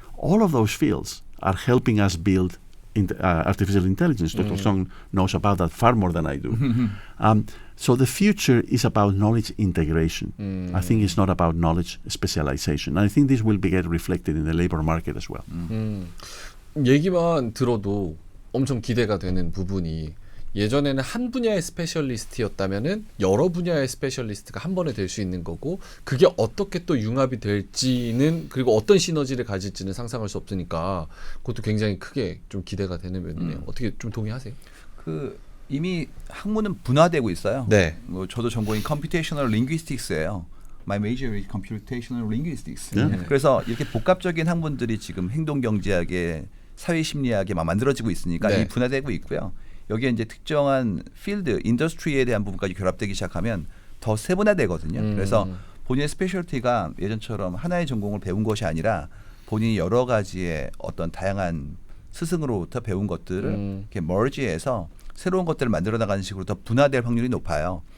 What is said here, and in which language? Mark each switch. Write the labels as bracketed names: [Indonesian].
[English] All of those fields are helping us build artificial intelligence. Dr. Song knows about that far more than I do. So the future is about knowledge integration. I think it's not about knowledge specialization. And I think this will get reflected in the labor market as well. [Korean] 얘기만 들어도 엄청 기대가 되는 부분이 예전에는 한 분야의 스페셜리스트였다면은 여러 분야의 스페셜리스트가 한 번에 될 수 있는 거고 그게 어떻게 또 융합이 될지는 그리고 어떤 시너지를 가질지는 상상할 수 없으니까 그것도 굉장히 크게 좀 기대가 되는 면이네요. 어떻게 좀 동의하세요? 그 이미 학문은 분화되고 있어요. 네. 뭐 저도 전공이 Computational Linguistics예요. [English] My major is Computational Linguistics. [Korean] 네. 그래서 이렇게 복합적인 학문들이 지금 행동경제학에 사회심리학에 막 만들어지고 있으니까 네. 이 분화되고 있고요. 여기에 이제 특정한 필드, 인더스트리에 대한 부분까지 결합되기 시작하면 더 세분화되거든요. 그래서 본인의 스페셜티가 예전처럼 하나의 전공을 배운 것이 아니라 본인이 여러 가지의 어떤 다양한 스승으로부터 배운 것들을 이렇게 머지해서 새로운 것들을 만들어 나가는 식으로 더 분화될 확률이 높아요.